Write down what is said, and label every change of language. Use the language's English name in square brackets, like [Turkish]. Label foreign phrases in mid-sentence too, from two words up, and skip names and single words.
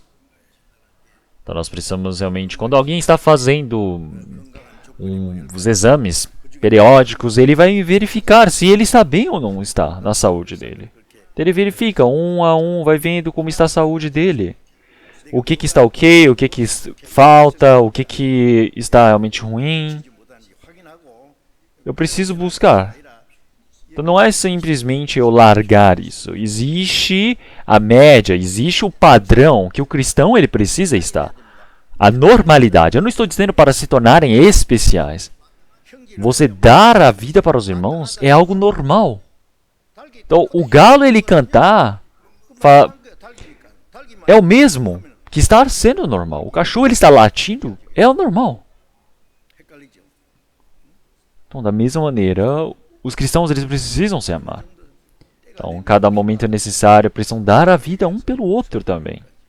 [Portuguese] Então, nós precisamos realmente, quando alguém está fazendo os exames periódicos, ele vai verificar se ele está bem ou não está na saúde dele. Então, ele verifica, um a um, vai vendo como está a saúde dele. O que está ok, o que falta, o que está realmente ruim. [Korean] 못하는지 확인하고 [Portuguese] Eu preciso buscar. Então não é simplesmente eu largar isso. Existe a média, existe o padrão que o cristão ele precisa estar. A normalidade. Eu não estou dizendo para se tornarem especiais. Você dar a vida para os irmãos é algo normal. Então o galo ele cantar [Korean] 달기니까 달기만 [Portuguese] é o mesmo que estar sendo normal. O cachorro ele está latindo é o normal. [Korean] 헷갈리죠. [Portuguese] Então da mesma maneira os cristãos eles precisam se amar. Então, cada momento é necessário, precisam dar a vida um pelo outro também.